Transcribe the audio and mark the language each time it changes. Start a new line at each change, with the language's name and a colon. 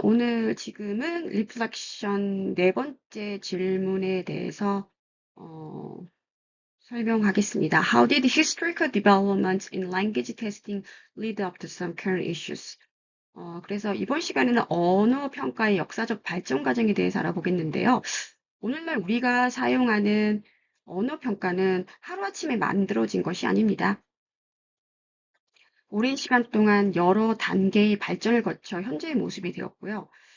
Korean: 오늘 지금은 리플렉션 네 번째 질문에 대해서 어, 설명하겠습니다.
English: How did historical developments in language testing lead up to some current issues?
Korean: 그래서 이번 시간에는 언어 평가의 역사적 발전 과정에 대해서 알아보겠는데요. 오늘날 우리가 사용하는 언어 평가는 하루아침에 만들어진 것이 아닙니다. 오랜 시간 동안 여러 단계의 발전을 거쳐 현재의 모습이 되었고요.